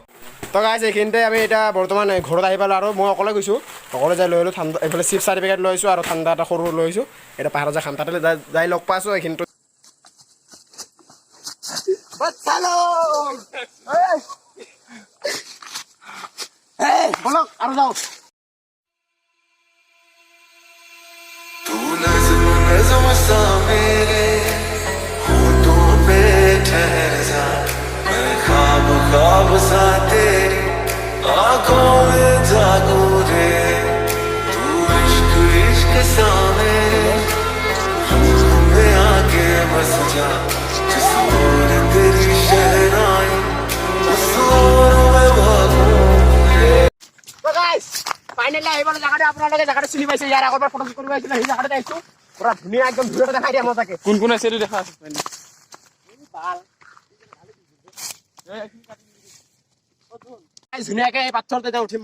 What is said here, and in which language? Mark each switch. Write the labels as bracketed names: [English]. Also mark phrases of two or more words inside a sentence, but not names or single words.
[Assamese] তো গাইজ এইখিনিতে আমি এতিয়া বৰ্তমান ঘৰত আহি পালোঁ আৰু মই অকলে গৈছোঁ। অকলে যাই লৈ ল'লোঁ ঠাণ্ডা। এইফালে চিপছ 4 পেকেট লৈ আহিছোঁ আৰু ঠাণ্ডা এটা সৰু লৈ আহিছোঁ। এতিয়া পাহাৰত যাই খাম। তাতে যাই লগ পাইছোঁ এইখিনিতো। বলক আৰু যাওঁ। [Hindi] तू नज़्म नज़्म सा मेरे होठों पे ठहर जा, मैं ख्वाब ख्वाब सा तेरी आँखों में जागूं रे। तू इश्क इश्क सा मेरे रूह में आके बस जा, जिस ओर तेरी शहनाई उस ओर मैं भागूं रे। [Assamese] তো গাইজ ফাইনেলি আহিব জেগাটো। আপোনালোকে জেগাটো চিনি পাইছে। ইয়াৰ আগৰ পৰা ফটো কৰিব আহিছিলে, সেই জেগাতে আহিছোঁ। পুৰা ধুনীয়া একদম ভিডিঅ'টো দেখাই দিয়া মজাকে। কোন কোন আছে এইটো দেখা আছে। ধুনীয়াকে এই পাথৰতে এতিয়া উঠিম।